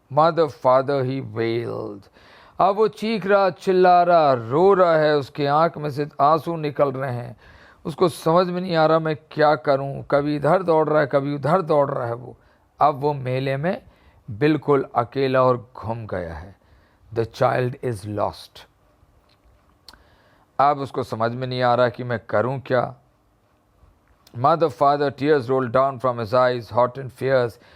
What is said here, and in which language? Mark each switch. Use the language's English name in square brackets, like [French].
[English] Mother, father, he wailed. [Hindi] अब वो चीख रहा, चिल्ला रहा, रो रहा है, उसके आंख में से आंसू निकल रहे हैं। उसको समझ में नहीं आ रहा मैं क्या करूं, कभी इधर दौड़ रहा है, कभी उधर दौड़ रहा है। वो अब वो मेले में बिल्कुल अकेला और घुम गया है। [English] The child is lost. [Hindi] अब उसको समझ में नहीं आ रहा कि मैं करूं क्या। [English] Mother, father, tears rolled down from his eyes, hot and fierce.